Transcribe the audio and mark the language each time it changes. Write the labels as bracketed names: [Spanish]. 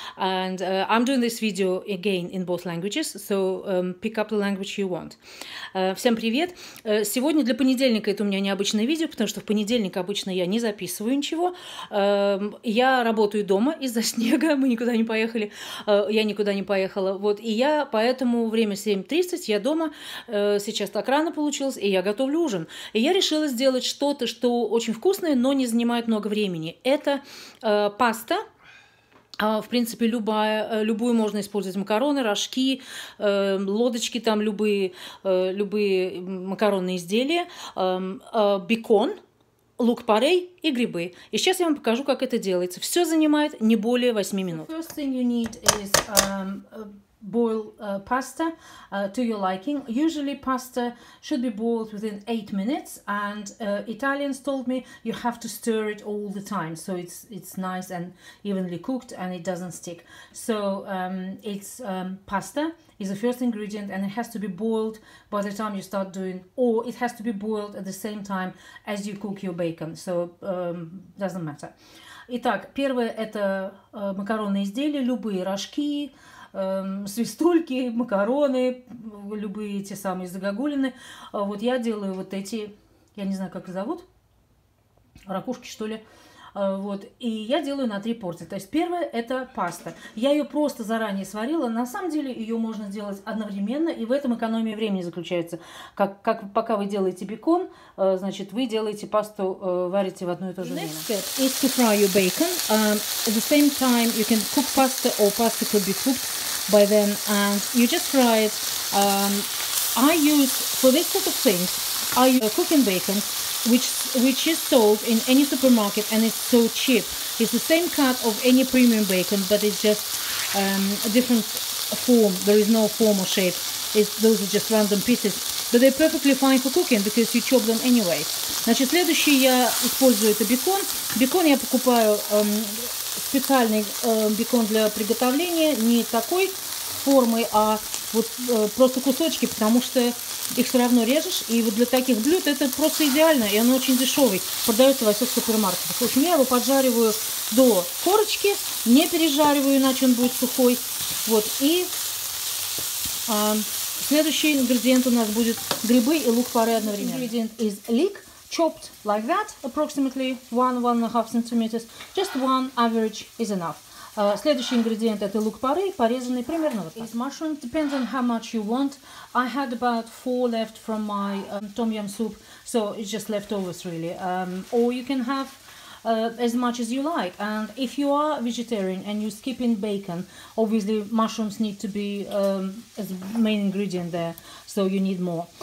[English] And I'm doing this video again in both languages, so pick up the language you want. [Russian] Всем привет! Сегодня для понедельника это у меня необычное видео, потому что в понедельник обычно я не записываю ничего. Я работаю дома из-за снега, мы никуда не поехали, я никуда не поехала. Вот, и я поэтому время 7:30, я дома, сейчас так рано получилось, и я готовлю ужин. И я решила сделать что-то, что очень вкусное, но не занимает много времени. Это паста. В принципе, любую можно использовать: макароны, рожки, лодочки, там любые макаронные изделия, бекон, лук-порей и грибы. И сейчас я вам покажу, как это делается. Все занимает не более 8 минут. [English] First thing you need is boil pasta to your liking. Usually pasta should be boiled within 8 minutes, and Italians told me you have to stir it all the time, so it's nice and evenly cooked and it doesn't stick. So it's pasta is the first ingredient, and it has to be boiled by the time you start doing, or it has to be boiled at the same time as you cook your bacon, so doesn't matter. [Russian] Итак, первое это макаронные изделия, любые рожки, свистульки, макароны, любые те самые загогулины. Вот я делаю вот эти, я не знаю, как их зовут, ракушки, что ли. Вот, и я делаю на 3 порции. То есть первое это паста. Я ее просто заранее сварила. На самом деле ее можно делать одновременно, и в этом экономия времени заключается. Пока вы делаете бекон, значит, вы делаете пасту, варите в одно и то же время. [English] Next step is to fry your bacon. At the same time you can cook pasta, or pasta could be cooked by then, and you just fry it. I use, for this sort of things, I use cooking bacon, which is sold in any supermarket, and it's so cheap. It's the same cut of any premium bacon, but it's just a different form. There is no form or shape. Those are just random pieces. But they're perfectly fine for cooking, because you chop them anyway. [Russian] Значит, следующий я использую это бекон. Бекон я покупаю специальный бекон для приготовления, не такой формы, а вот просто кусочки, потому что их все равно режешь, и вот для таких блюд это просто идеально, и оно очень дешевый, продается во всех супермаркетах. В общем, я его поджариваю до корочки, не пережариваю, иначе он будет сухой. Вот, и следующий ингредиент у нас будет грибы и лук-порей одновременно. [English] Ingredient is leek, chopped like that, approximately 1–1.5 centimeters. Just one average is enough. [Russian] Следующий ингредиент это лук-порей, порезанный примерно вот так. [English] Mushrooms depends on how much you want. I had about 4 left from my tom yum soup, so it's just leftovers really. Or you can have as much as you like. And if you are vegetarian and you skip in bacon, obviously mushrooms need to be as main ingredient there, so you need more.